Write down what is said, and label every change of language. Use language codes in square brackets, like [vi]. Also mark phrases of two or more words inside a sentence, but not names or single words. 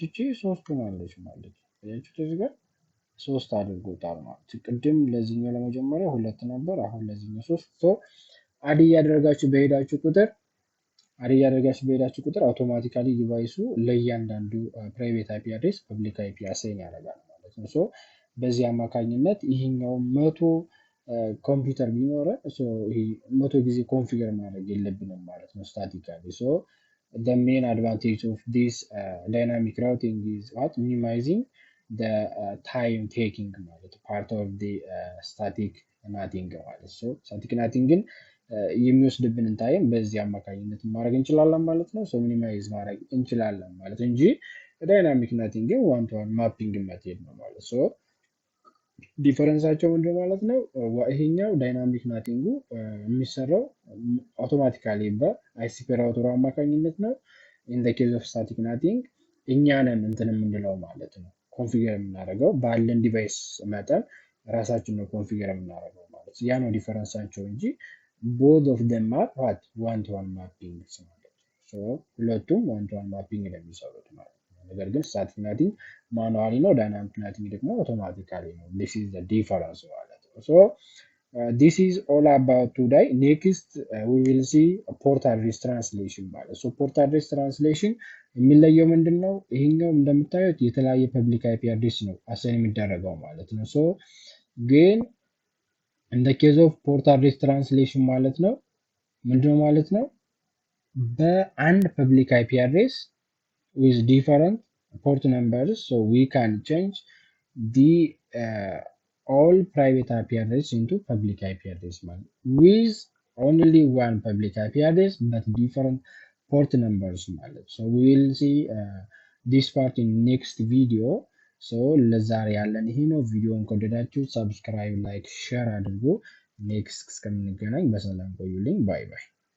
[am] እቺ ሶስት ሆናለች ማለት ነው። አያችሁት እዚህ ጋር ሶስት አድርጎታል ማለት ነው። ቅድም ለዚህኛው ለመጀመሪያ ሁለት ነበር፣ አሁን ለዚህኛው ሶስት። [en] so add [am] እያደረጋችሁ በሄዳችሁ ቁጥር አውቶማቲካሊ ዲቫይሱ ለእያንዳንዱ [en] private IP address public IP assign [am] ያደርጋል ማለት ነው። ሶ በዚህ አማካኝነት ይሄኛው መቶ ኮምፒውተር ቢኖረ ይሄ መቶ ጊዜ ኮንፊገር ማድረግ የለብንም ማለት ነው ስታቲካሊ። ሶ [en] the main advantage of this dynamic routing is what minimizing the time taking [am] ማለት [en] part of the static NATing [am] ማለት ሶ [en] static NATingን [am] የሚወስድብንን ታይም በዚህ አማካኝነት ማድረግ እንችላለን ማለት ነው። ሶ ሚኒማይዝ ማድረግ እንችላለን ማለት እንጂ [en] dynamic NATing one to one mapping method [am] ነው ማለት ሶ ዲፈረንሳቸው ምንድን ማለት ነው? ይሄኛው ዳይናሚክ ናቲንጉ የሚሰራው አውቶማቲካሊ በአይሲፒ ራውተሩ አማካኝነት ነው። [en] in the case of static NATing [am] እኛንን እንትን የምንለው ማለት ነው ኮንፊገር የምናደርገው ባለን ዲቫይስ መጠን ራሳችን ነው ኮንፊገር የምናደርገው ማለት ያ ነው ዲፈረንሳቸው እንጂ [en] both of them are what one to one mapping [am] ማለት ነው። ሶ ሁለቱም [en] one to one mapping [am] ነው የሚሰሩት ማለት ነው። ነገር ግን [en] static NATing manually [am] ነው፣ [en] dynamic NATing [am] ደግሞ አውቶማቲካሊ ነው። [en] this is the difference [am] ማለት ነው። ሶ [en] this is all about today. next we will see port address translation ማለት ሶ port address translation [am] የሚለየው ምንድነው? ይሄኛው እንደምታዩት የተለያየ [en] public IP address [am] ነው አሳይን የሚደረገው ማለት ነው። ሶ ግን [en] in the case of port address translation [am] ማለት ነው ምንድነው ማለት ነው? [en] በአንድ public IP address with different port numbers, so we can change the all private IP address into public IP address with only one public IP address but different port numbers ማለት so we will see this part in next video. [am] so ለዛሬ ያለን ይሄ ነው። ቪዲዮውን ከወደዳችሁ [en] subscribe, like, share [am] አድርጉ። ኔክስት እስከምንገናኝ በሰላም ቆዩልኝ። [en] bye bye።